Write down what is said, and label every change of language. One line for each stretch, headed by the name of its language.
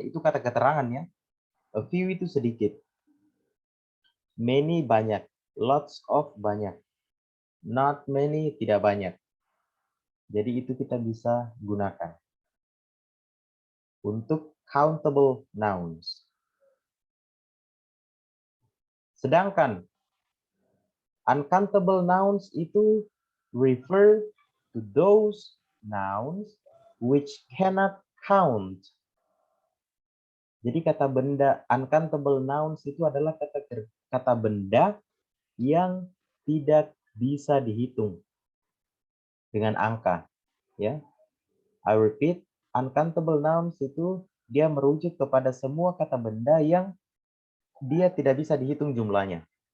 Indonesian: Itu kata keterangan ya. A few itu sedikit. Many banyak. Lots of banyak. Not many tidak banyak. Jadi itu kita bisa gunakan untuk countable nouns. Sedangkan
English: uncountable nouns itu refer to those nouns which cannot count.
Indonesian: Jadi kata benda uncountable nouns itu adalah kata benda yang tidak bisa dihitung dengan angka, ya.
English: I repeat,
Indonesian: uncountable nouns itu dia merujuk kepada semua kata benda yang dia tidak bisa dihitung jumlahnya.